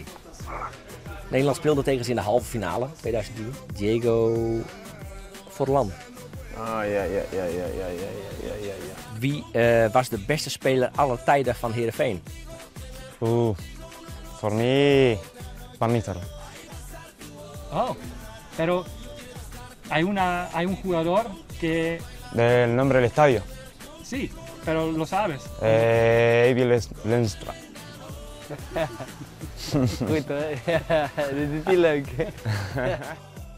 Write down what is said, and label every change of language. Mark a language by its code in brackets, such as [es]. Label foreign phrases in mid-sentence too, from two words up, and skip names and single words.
[nl] Nederland speelde tegen ze in de halve finale 2010. Diego Forlán. Ja. Wie was de beste speler aller tijden van Heerenveen? [en] For me, Van Nistelrooy. [es] Oh, pero hay un jugador que Del nombre del estadio. sí, pero lo sabes. [nl] Abiel Lenstra. Goed hoor. Dit is niet leuk.